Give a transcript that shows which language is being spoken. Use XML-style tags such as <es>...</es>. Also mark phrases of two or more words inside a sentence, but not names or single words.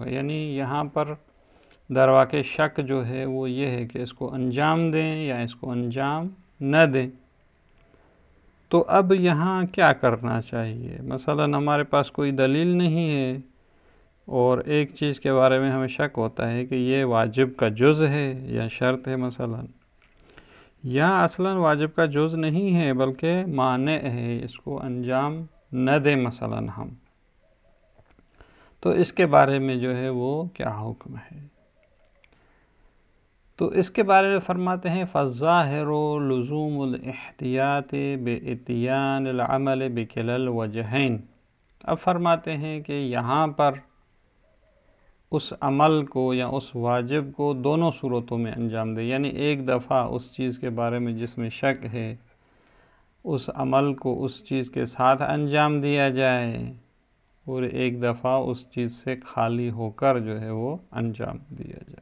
<ur>یعنی یہاں پر در واقع شک جو ہے وہ یہ ہے کہ اس کو انجام دیں یا اس کو انجام نہ دیں۔ تو اب یہاں کیا کرنا چاہیے؟ مثلا ہمارے پاس کوئی دلیل نہیں ہے اور ایک چیز کے بارے میں ہمیں شک ہوتا ہے کہ یہ واجب کا جز ہے یا شرط ہے مثلا، یا اصلا واجب کا جز نہیں ہے بلکہ مانع ہے، اس کو انجام نہ دیں مثلا ہم، تو اس کے بارے میں جو ہے وہ کیا حکم ہے؟ تو اس کے بارے میں فرماتے ہیں</ur> <ar>فالظاہر لزوم الاحتیاط باتیان العمل بکلا الوجہین۔</ar> <ur>اب فرماتے ہیں کہ یہاں پر اس عمل کو یا اس واجب کو دونوں صورتوں میں انجام دے، یعنی ایک دفعہ اس چیز کے بارے میں جس میں شک ہے اس عمل کو اس چیز کے ساتھ انجام دیا جائے، اور ایک دفعہ اس چیز سے خالی ہو کر جو ہے وہ انجام دیا جائے۔</ur>